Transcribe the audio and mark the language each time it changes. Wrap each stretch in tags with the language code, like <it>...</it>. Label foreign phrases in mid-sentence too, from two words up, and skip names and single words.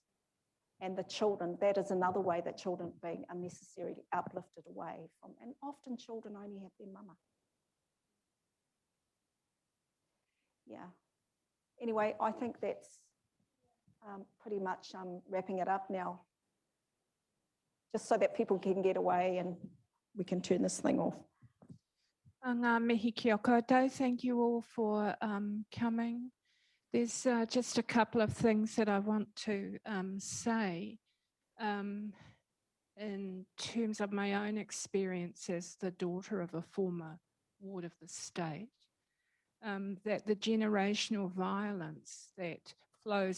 <en>And the children, that is another way that children are being unnecessarily uplifted away from, and often children only have their mama. Yeah. Anyway, I think that's pretty much wrapping it up now, just so that people can get away and we can turn this thing off.</en> <mi>Ngā mihi kia koutou.</mi> <en>Thank you all for coming. There's just a couple of things that I want to say in terms of my own experience as the daughter of a former ward of the state, that the generational violence that flows</en>